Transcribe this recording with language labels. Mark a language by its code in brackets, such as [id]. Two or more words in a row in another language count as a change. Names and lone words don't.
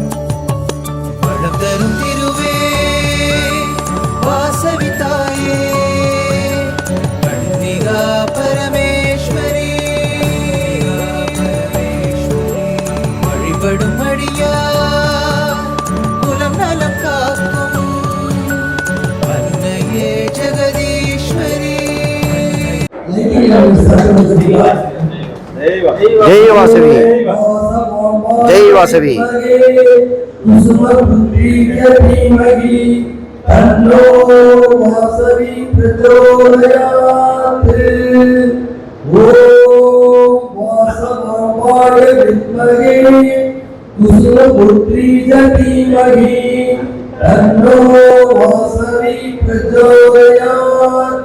[ta] வளம் தரும் திருவே வாசவி தாயே கன்னிகா பரமேஸ்வரி. வழிபடும் அடியார் குலம் நலம் காக்கும் அன்னையே ஜெகதீஸ்வரி. [te] జై వాసవి. జై వాసవి. [sa] तन्नो वासवी प्रचोदयात्। ओम वासवाय विद्महे कुसुमपुत्री धीमहि तन्नो वासवी प्रचोदयात्।